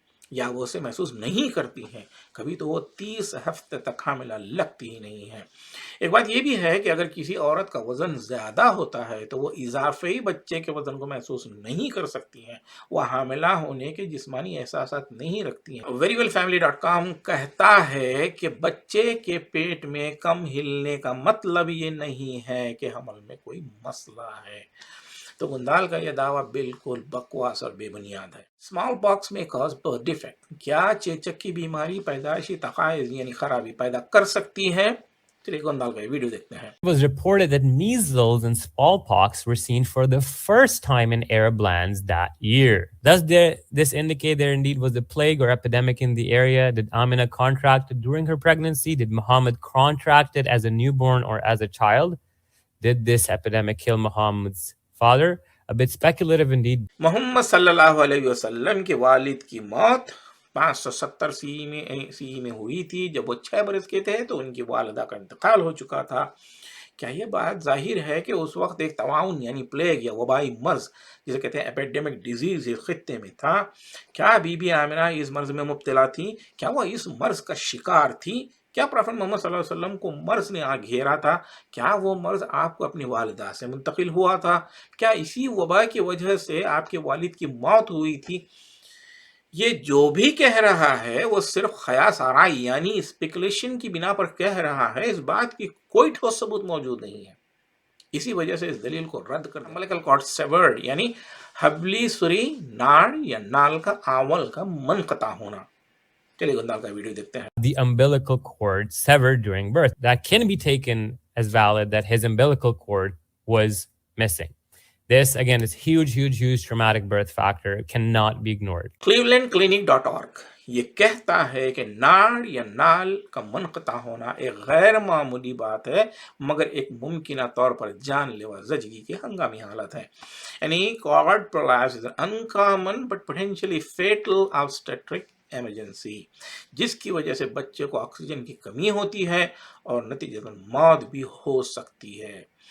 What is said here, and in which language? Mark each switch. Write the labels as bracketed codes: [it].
[ur] یا وہ اسے محسوس نہیں کرتی ہیں، کبھی تو وہ 30 ہفتے تک حاملہ لگتی ہی نہیں ہے۔ ایک بات یہ بھی ہے کہ اگر کسی عورت کا وزن زیادہ ہوتا ہے تو وہ اضافی بچے کے وزن کو محسوس نہیں کر سکتی ہیں، وہ حاملہ ہونے کے جسمانی احساسات نہیں رکھتی ہیں۔ veryWellFamily.com کہتا ہے کہ بچے کے پیٹ میں کم ہلنے کا مطلب یہ نہیں ہے کہ حمل میں کوئی مسئلہ ہے۔ تو گندال کا یہ دعویٰ بالکل بکواس اور بے بنیاد ہے۔ [en] smallpox میں cause birth defect, [ur] کیا چیچک کی بیماری پیدائشی تقاضے یعنی خرابی پیدا کر سکتی ہے؟ چلیے گندال کا یہ ویڈیو دیکھتے ہیں۔ [en] It was reported that measles and smallpox were seen for the first time in Arab lands that year. Does this indicate there indeed was a plague or epidemic in the area? Did Amina contract it during her pregnancy? Did Muhammad contract it as a newborn or as a child? Did this epidemic kill Muhammad's father? A bit speculative indeed. [ur] محمد صلی اللہ علیہ وسلم کے والد کی موت 570 سی میں ہوئی تھی۔ جب وہ 6 برس کے تھے تو ان کی والدہ کا انتقال ہو چکا تھا۔ کیا یہ بات ظاہر ہے کہ اس وقت ایک طاعون یعنی پلیگ یا وبائی مرض جسے کہتے ہیں ایپیڈیمک ڈیزیز اس خطے میں تھا؟ کیا بی بی آمنہ اس مرض میں مبتلا تھی؟ کیا وہ اس مرض کا شکار تھی؟ کیا پروفٹ محمد صلی اللہ علیہ وسلم کو مرض نے گھیرا تھا؟ کیا وہ مرض آپ کو اپنی والدہ سے منتقل ہوا تھا؟ کیا اسی وبا کی وجہ سے آپ کے والد کی موت ہوئی تھی؟ یہ جو بھی کہہ رہا ہے وہ صرف خیاس آرائی یعنی اسپیکولیشن کی بنا پر کہہ رہا ہے، اس بات کی کوئی ٹھوس ثبوت موجود نہیں ہے۔ اسی وجہ سے اس دلیل کو رد کر [en] umbilical cord severed [ur] یعنی حبلی سری ناڑ یا نال کا آول کا منقطع ہونا۔ چلیے گندال کا ویڈیو دیکھتے ہیں۔ [en] The umbilical cord severed during birth. That can be taken as valid that his umbilical cord was missing. This, again, is huge traumatic birth factor. It cannot be ignored. [ur] clevelandclinic.org یہ کہتا ہے کہ ناڑ یا نال کا منقطع ہونا ایک غیر معمولی بات ہے مگر ایک ممکنہ طور پر جان لیوا زچگی کی ہنگامی حالت ہے۔ یعنی [en] cord prolapse is an uncommon but potentially fatal obstetric [ur] emergency جس کی وجہ سے بچے کو آکسیجن کی کمی ہوتی ہے اور نتیجتاً موت بھی ہو سکتی ہے۔